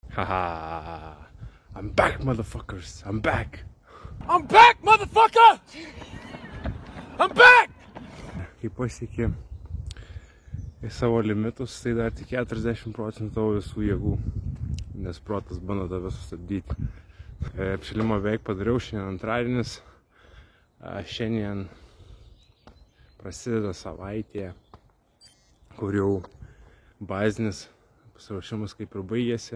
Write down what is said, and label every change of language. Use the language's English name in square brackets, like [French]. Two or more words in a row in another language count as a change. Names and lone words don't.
[English] Haha. I'm back, motherfuckers. I'm back. I'm back, motherfucker! I'm back! [Lithuanian] Kai pasiekė į savo limitus, tai dar tik 40% tavo visų jėgų, nes protas bando tave sustabdyti. Apšilimą beveik padariau, šiandien antradienis. Šiandien prasideda savaitė, kur jau bazinis pasiruošimas kaip ir baigėsi.